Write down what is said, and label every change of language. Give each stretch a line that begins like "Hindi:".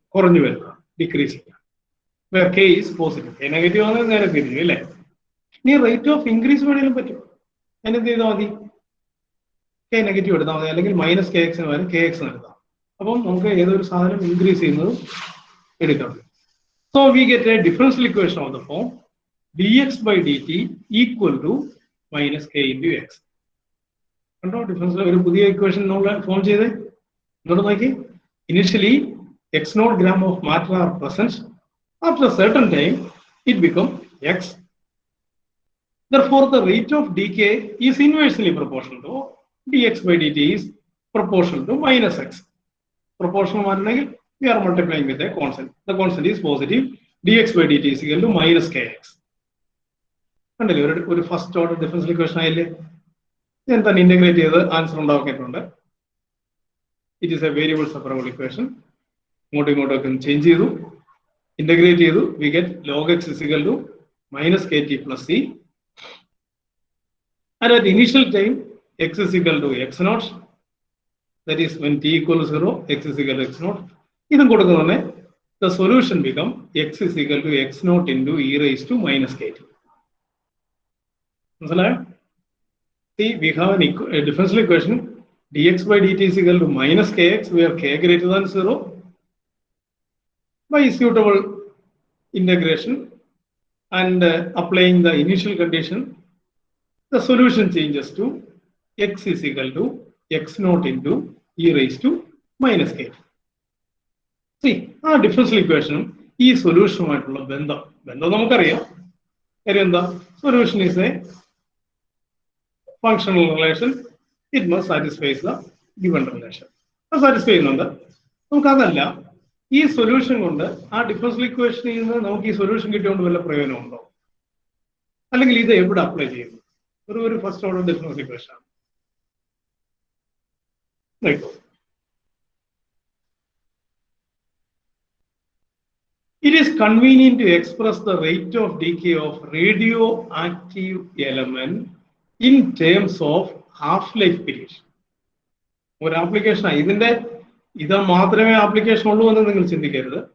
Malayalam: കുറഞ്ഞു വരുക,
English: decreasing. Where k is positive.
Malayalam: k negative ആണ് നേരെ തിരിഞ്ഞു അല്ലേ? ഇനി റേറ്റ് ഓഫ് ഇൻക്രീസ് വേണമെങ്കിലും പറ്റും. അതിനെന്ത് ചെയ്താൽ മതി? k നെഗറ്റീവ് എടുത്താൽ മതി, അല്ലെങ്കിൽ മൈനസ് കെ എക്സിന് പകരം കെ എക്സ് എടുത്താൽ. അപ്പം നമുക്ക് ഏതൊരു സാധനം ഇൻക്രീസ് ചെയ്യുന്നതും എടുക്കാം.
English: So we get a differential equation of the form dx by dt equal to minus k into x.
Malayalam: കണ്ടോ ഡിഫറൻസ്? ഒരു പുതിയ ഇക്വേഷൻ നമ്മൾ ഫോം ചെയ്ത് ഇങ്ങോട്ട് നോക്കി.
English: Initially x naught gram of matter are present. After a certain time it becomes x. Therefore the rate of decay is inversely proportional to dx by dt is proportional to minus x. Proportional ആണെങ്കിൽ we are multiplying with a constant. The constant is positive. dx by dt is equal to minus kx.
Malayalam: കണ്ടല്ലേ, ഒരു first order differential equation ആയില്ലേ? ഞാൻ തന്നെ integrate ചെയ്ത് answer ഉണ്ടാക്കിയിട്ടുണ്ട്.
English: It is a variable separable equation.
Malayalam: ഇങ്ങോട്ടും ഇങ്ങോട്ടൊക്കെ ചേഞ്ച് ചെയ്തു, ഇന്റഗ്രേറ്റ് ചെയ്തു.
English: We get log x is equal to minus kt plus c. And at initial time x is equal to x naught. That is when t equal to 0, x is equal to x naught.
Malayalam: ഇതും കൊടുക്കുന്നതന്നെ
English: the solution become x is equal to x naught into e raised to minus kt.
Malayalam: മനസ്സിലായോ?
English: See, we have a differential equation dx by dt is equal to minus kx where k greater than 0. By suitable integration and applying the initial condition, the solution changes to x is equal to x naught into e raised to minus kt. See, our differential equation
Malayalam: ഈ സൊല്യൂഷനുമായിട്ടുള്ള ബന്ധം നമുക്കറിയാം. കാര്യം എന്താ?
English: Solution is a functional relation. It must satisfy the given relation.
Malayalam: അത് satisfy ചെയ്യുന്നുണ്ട്. നമുക്കതല്ല, ഈ solution കൊണ്ട് ആ ഡിഫറൻഷ്യൽ ഇക്വേഷനിൽ നിന്ന് നമുക്ക് ഈ സൊല്യൂഷൻ കിട്ടിയോണ്ട് വല്ല പ്രയോജനമുണ്ടോ? അല്ലെങ്കിൽ ഇത് എവിടെ അപ്ലൈ ചെയ്യുന്നു? ഒരു ഫസ്റ്റ് ഓർഡർ ഡിഫറൻഷ്യൽ ഇക്വേഷൻ ആണ്.
English: It is convenient to express the rate of decay of radioactive element in terms of half-life period.
Malayalam: ഒരു ആപ്ലിക്കേഷൻ ഇത് മാത്രമേ ആപ്ലിക്കേഷൻ ഉള്ളൂ എന്ന് നിങ്ങൾ ചിന്തിക്കരുത്.